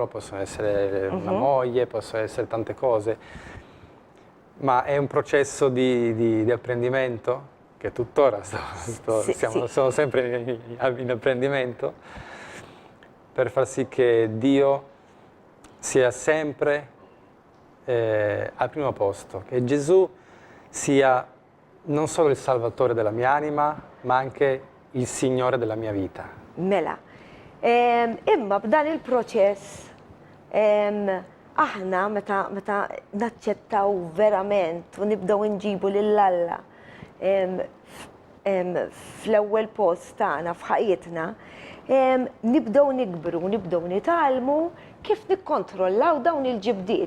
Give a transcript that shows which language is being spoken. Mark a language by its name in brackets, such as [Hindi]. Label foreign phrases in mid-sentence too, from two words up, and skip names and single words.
[Italian] possono essere una moglie, possono essere tante cose, ma è un processo di apprendimento che tuttora sono sempre in apprendimento, per far sì che Dio sia sempre al primo posto, che Gesù sia non solo il Salvatore della mia anima, ma anche il Signore della mia vita. [Maltese] Mela. Imma b'dan il-proċess aħna meta naċċettaw verament u nibdew nġibu lill-Alla fl-ewwel post tagħna f'ħajjitna, nibdew nikbru, nibdew nitalmu kif nikkontrollaw dawn il-ġibdiet.